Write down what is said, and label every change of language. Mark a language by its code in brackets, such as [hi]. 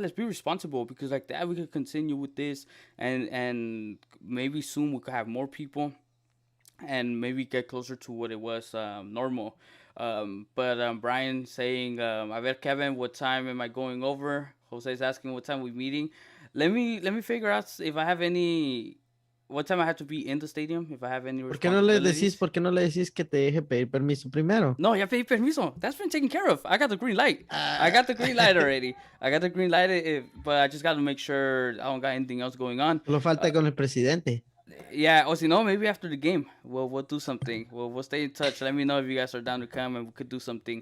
[en] Let's be responsible, because like that we could continue with this, and maybe soon we could have more people, and maybe get closer to what it was normal. But Brian saying, [es] "A ver, [en] Kevin, what time am I going over?" Jose's asking what time we're meeting. Let me figure out if I have any. What time I have to be in the stadium, if I have any responsibilities. [es] ¿Por qué no le decís que te deje pedir permiso primero? No, ya pedí permiso. [en] That's been taken care of. I got the green light. I got the green light already. I got the green light, but I just got to make sure I don't got anything else going on. [es] Solo falta con el presidente. [en] Yeah, or you know, maybe after the game, we'll do something. We'll stay in touch. Let me know if you guys are down to come, and we could do something.